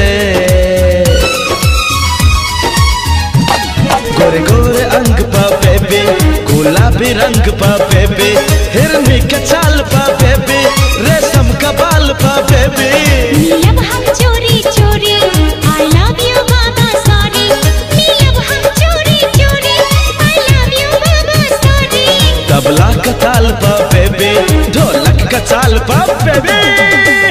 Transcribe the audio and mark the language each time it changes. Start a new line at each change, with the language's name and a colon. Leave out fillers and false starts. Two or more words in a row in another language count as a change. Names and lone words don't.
Bhojpuri: गोरे गोरे अंग पा बेबी, गुलाबी रंग पा बेबी, हिरनी का चाल पा बेबी, रेशम का बाल पा बेबी। नीलब हम चोरी चोरी,
English: I love you baba sorry.
Bhojpuri: नीलब हम चोरी चोरी,
English: I love you baba sorry.
Bhojpuri: तबला का ताल पा बेबी, ढोलक का चाल पा बेबी।